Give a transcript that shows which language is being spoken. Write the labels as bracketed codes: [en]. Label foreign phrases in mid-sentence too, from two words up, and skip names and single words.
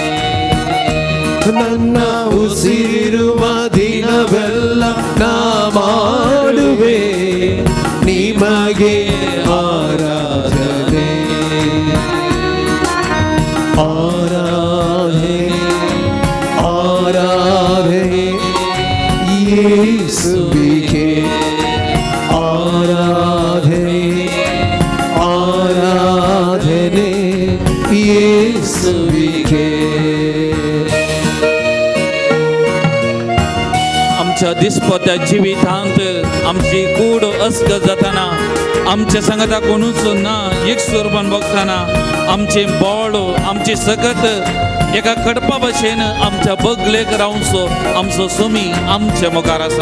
[kn] ನನ್ನ ಉಸಿರಿರುವ ದಿನವೆಲ್ಲ ನಾ ಮಾಡುವೆ ನಿಮಗೆ ಆರಾಧನೆ ಆರಾಧನೆ ಆರಾಧನೆ ಯೇಸುವಿಗೆ ಆರಾಧನೆ ಆರಾಧನೆ ಯೇಸುವಿಗೆ [kok] आमच्या दिसपट्या जिवितांत आमची कूड अस्क जाताना आमच्या सांगाता कोणूच ना एक स्वरूपान बघताना आमचे बोळ आमची सकत एका कडपा भशेन आमच्या बगलेक रावसो आमचो सुमी आमच्या मुखार आसा.